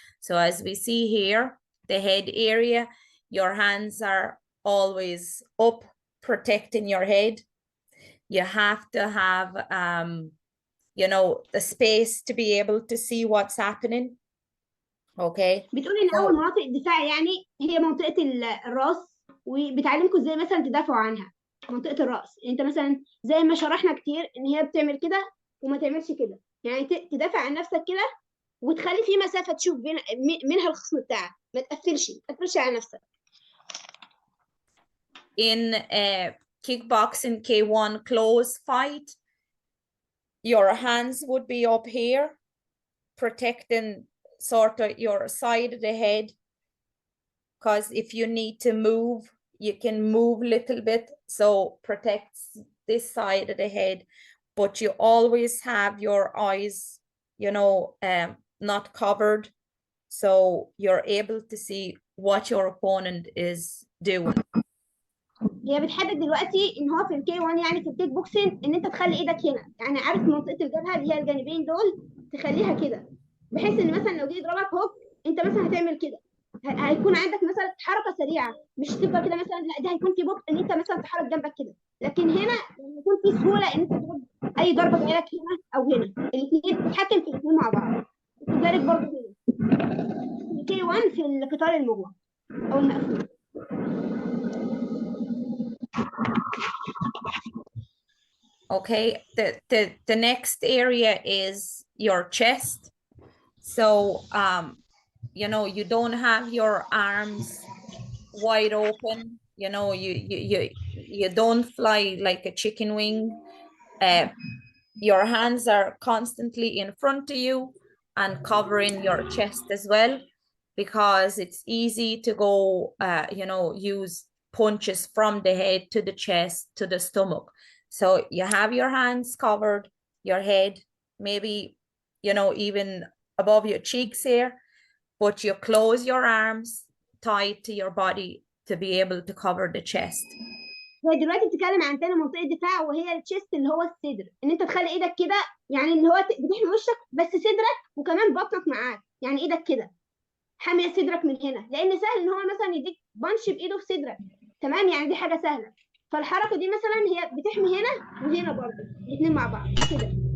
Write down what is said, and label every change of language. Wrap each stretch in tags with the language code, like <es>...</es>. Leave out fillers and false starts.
<en>So as we see here, the head area, your hands are always up, protecting your head. You have to have, you know, the space to be able to see what's happening. Okay.</en> <ar>بتقول ان اول مناطق الدفاع يعني هي منطقه الراس، وبتعلمكم ازاي مثلا تدافعوا عنها. منطقه الراس انت مثلا زي ما شرحنا كتير ان هي بتعمل كده وما تعملش كده، يعني تدافع عن نفسك كده وتخلي في مسافه تشوف منها الخصم بتاعك، ما تقفلش على نفسك.</ar> <en>In kickboxing K1 close fight, your hands would be up here, protecting sort of your side of the head, because if you need to move, you can move a little bit, so protects this side of the head, but you always have your eyes, you know, not covered, so you're able to see what your opponent is doing.</en> <ar>هي بتحدد دلوقتي ان هو في الكي 1 يعني في الكيك بوكسينج ان انت تخلي ايدك هنا، يعني عارف منطقه الجبهه اللي هي الجانبين دول تخليها كده، بحيث ان مثلا لو جه يضربك هوك انت مثلا هتعمل كده، هيكون عندك مثلا حركه سريعه، مش تفضل كده مثلا، لا ده هيكون في بطء ان انت مثلا تحرك جنبك كده، لكن هنا يكون في سهوله ان انت تضرب اي ضربه جايه لك هنا او هنا، الاثنين تتحكم في الاثنين مع بعض. وكذلك برضه هنا الكي 1 في القتال المغلق او المقفول.</ar> <en>Okay, the next area is your chest. So, you know, you don't have your arms wide open, you know, you don't fly like a chicken wing. Your hands are constantly in front of you and covering your chest as well, because it's easy to go, you know, use punches from the head to the chest to the stomach. So you have your hands covered, your head, maybe, you know, even above your cheeks here, but you close your arms tight to your body to be able to cover the chest.</en> <ar>هي دلوقتي بتتكلم عن تاني منطقه دفاع وهي التشيست اللي هو الصدر، ان انت تخلي ايدك كده، يعني اللي هو بتحمي وشك بس صدرك وكمان بطنك معاك، يعني ايدك كده حاميه صدرك من هنا، لان سهل ان هو مثلا يديك بانش بايده في صدرك، تمام، يعني دي حاجه سهله، فالحركه دي مثلا هي بتحمي هنا وهنا برضه الاثنين مع بعض كده.</ar>